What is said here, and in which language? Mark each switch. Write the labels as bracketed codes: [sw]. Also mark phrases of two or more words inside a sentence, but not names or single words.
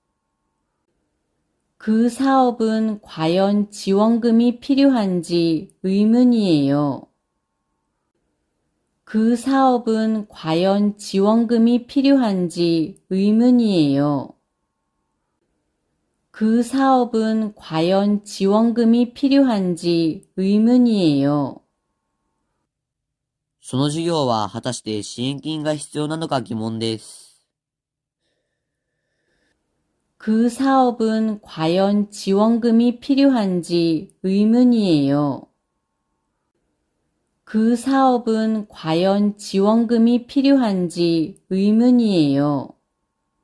[ko] 그 사업은 과연 지원금이 필요한지 의문이에요. 그 사업은 과연 지원금이 필요한지 의문이에요. 그 사업은 과연 지원금이 필요한지 의문이에요. [ja] その事業は果たして支援金が必要なのか疑問です。 [ko] 그 사업은 과연 지원금이 필요한지 의문이에요. 그 사업은 과연 지원금이 필요한지 의문이에요.